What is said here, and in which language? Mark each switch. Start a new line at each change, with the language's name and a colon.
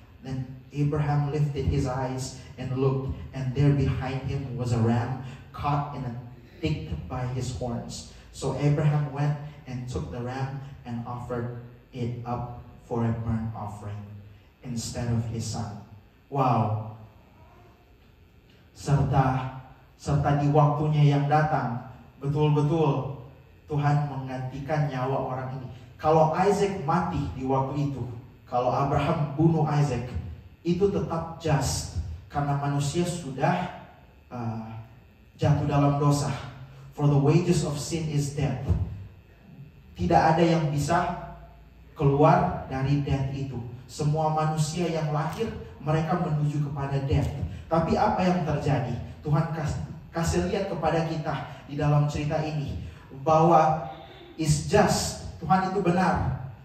English: Then Abraham lifted his eyes and looked, and there behind him was a ram caught in a thicket by his horns. So Abraham went and took the ram and offered it up for a burnt offering instead of his son. Wow.
Indonesian: Serta di waktunya yang datang, betul-betul Tuhan menggantikan nyawa orang ini. Kalau Isaac mati di waktu itu, kalau Abraham bunuh Isaac, itu tetap just, karena manusia sudah jatuh dalam dosa.
English: For the wages of sin is death.
Indonesian: Tidak ada yang bisa keluar dari death itu. Semua manusia yang lahir, mereka menuju kepada death. Tapi apa yang terjadi? Tuhan kasih lihat kepada kita di dalam cerita ini, bahwa is just, Tuhan itu benar.